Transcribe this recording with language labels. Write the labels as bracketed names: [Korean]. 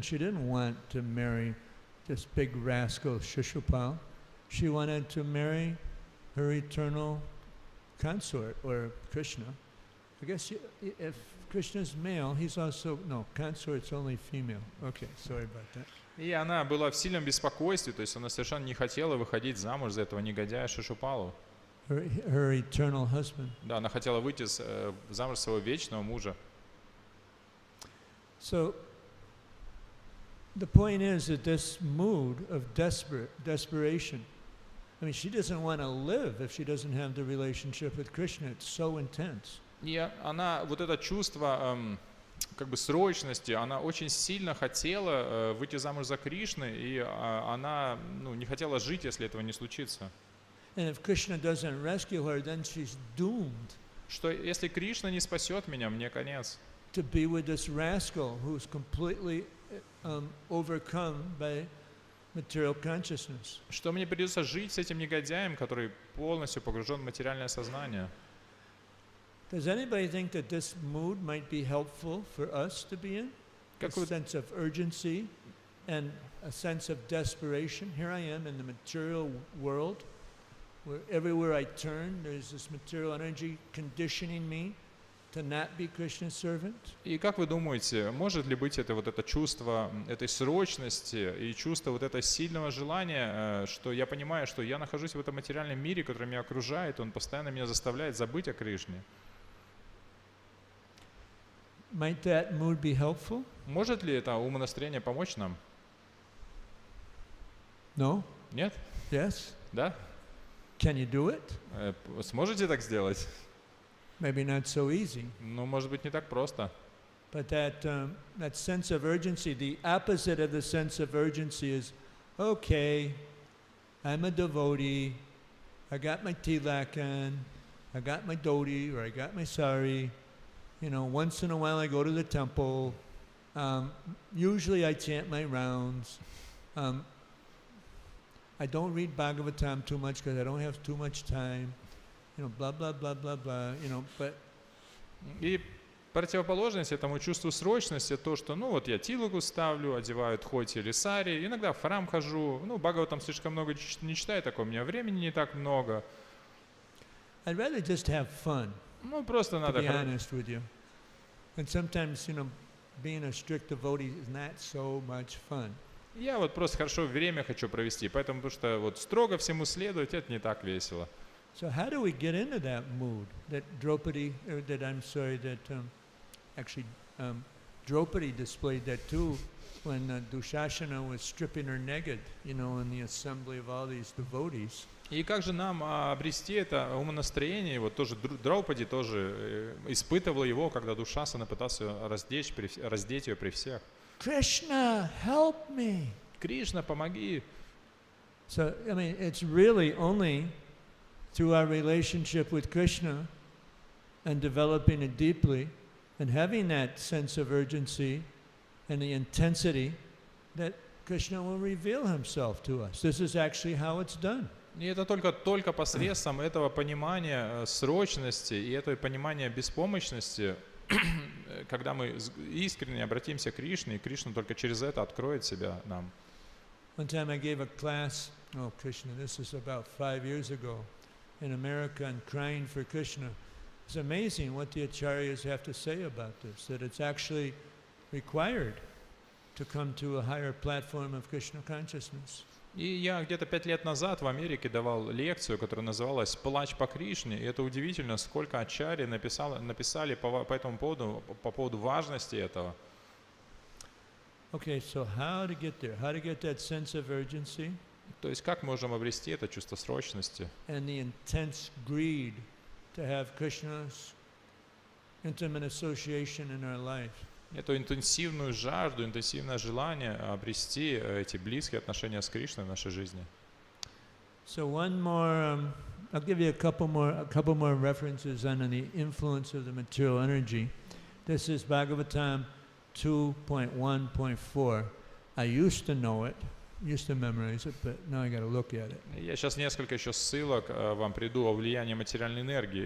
[English] She didn't want to marry this big rascal Shishupal. She wanted to marry her eternal consort, or Krishna. I guess if Krishna's male, he's also, no, consort's only female. Okay, sorry about that. [Russian] И она была в сильном беспокойстве, то есть она совершенно не хотела выходить замуж за этого негодяя Шишупалу. [English] Her eternal husband. [Russian] Да, она хотела выйти замуж за своего вечного мужа. [English] So, the point is that this mood of desperation, I mean, she doesn't want to live if she doesn't have the relationship with Krishna. It's so intense. [Russian] И она, вот это чувство как бы срочности, она очень сильно хотела выйти замуж за Кришну, и она не хотела жить, если этого не случится. [English] And if Krishna doesn't rescue her, then she's doomed. [Russian] Что если Кришна не спасет меня, мне конец. [English] To be with this rascal who's completely overcome by material consciousness. [Russian] Что мне придется жить с этим негодяем, который полностью погружен в материальное сознание. [English] Does anybody think that this mood might be helpful for us to be in? A sense of urgency and a sense of desperation. Here I am in the material world, where everywhere I turn, there's this material energy conditioning me to not be Krishna's servant. [Russian] И как вы думаете, может ли быть это чувство этой срочности и чувство вот этого сильного желания, что я понимаю, что я нахожусь в этом материальном мире, который меня окружает, он постоянно меня заставляет забыть о Кришне? [English] Might that mood be helpful? [Russian] Может ли это умонастроение помочь нам? [English] No? [Russian] Нет? [English] Yes? [Russian] Да? [English] Can you do it? [Russian] Сможете так сделать? [English] Maybe not so easy. [Russian] Ну, может быть, не так просто. [English] But that sense of urgency, the opposite of the sense of urgency is, okay, I'm a devotee, I got my tilak on, I got my dhoti, or I got my sari, you know, once in a while I go to the temple, usually I chant my rounds, I don't read Bhagavatam too much because I don't have too much time. You know, blah, blah, blah, blah, blah, you know, but... [Russian] И противоположность этому чувству срочности, то, что, вот я тилугу ставлю, одеваю тхоти или сари, иногда в храм хожу, Бхагаватам слишком много не читаю, такого у меня времени не так много. [English] I'd rather just have fun, [Russian] просто [English] to [Russian] надо... [English] be honest with you. And sometimes, being a strict devotee is not so much fun. [Russian] Я вот просто хорошо время хочу провести, поэтому, потому что вот строго всему следовать, это не так весело. [English] So how do we get into that mood that Draupadi, or that I'm sorry, that actually Draupadi displayed that too when Dushasana was stripping her naked, you know, in the assembly of all these devotees. [Russian] И как же нам обрести это умонастроение? Вот тоже Драупади тоже испытывал его, когда Душасана пытался раздеть ее при всех. [English] Krishna, help me. [Russian] Кришна, помоги. [English] So, I mean, it's really only through our relationship with Krishna and developing it deeply and having that sense of urgency and the intensity that Krishna will reveal himself to us. This is actually how it's done. [Russian] И это только посредством этого понимания срочности и этого понимания беспомощности, когда мы искренне обратимся к Кришне, и Кришна только через это откроет себя нам. [English] One time I gave a class, oh Krishna, this is about 5 years ago, in America, and crying for Krishna. It's amazing what the acharyas have to say about this, that it's actually required to come to a higher platform of Krishna consciousness. [Russian] И я где-то 5 лет назад в Америке давал лекцию, которая называлась «Плач по Кришне». И это удивительно, сколько ачарьи написали по этому поводу, по поводу важности этого. [English] Okay, so how to get there? How to get that sense of urgency? [Russian] То есть как можем обрести это чувство срочности? [English] And the intense greed to have Krishna's intimate association in our life. [Russian] Эту интенсивную жажду, интенсивное желание обрести эти близкие отношения с Кришной в нашей жизни. [English] So one more, I'll give you a couple more references on the influence of the material energy. This is Bhagavatam 2.1.4. I used to know it, used to memorize it, but now I got to look at it. [Russian] Я сейчас несколько еще ссылок вам приду о влиянии материальной энергии.